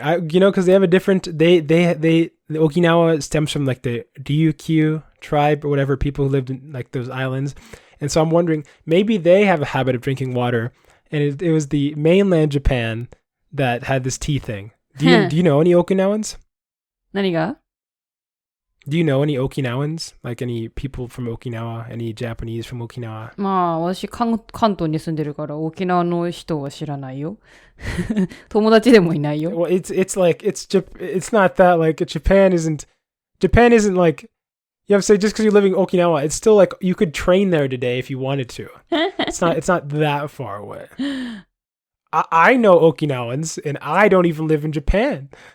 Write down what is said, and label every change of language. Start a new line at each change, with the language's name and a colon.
English: Because they have a different. The Okinawa stems from like the Ryukyu tribe or whatever, people who lived in like those islands, and so I'm wondering maybe they have a habit of drinking water, and it was the mainland Japan that had this tea thing. Do you know any Okinawans?
Japanese: 何が?
English: Do you know any Okinawans? Like any people from Okinawa? Any Japanese from Okinawa?
Japanese: まあ、私関東に住んでるから沖縄の人は知らないよ。友達でもいないよ。
English: Well, it's like it's not that like Japan isn't like you have to say just because you're living in Okinawa, it's still like you could train there today if you wanted to. It's not that far away. I know Okinawans and I don't even live in Japan.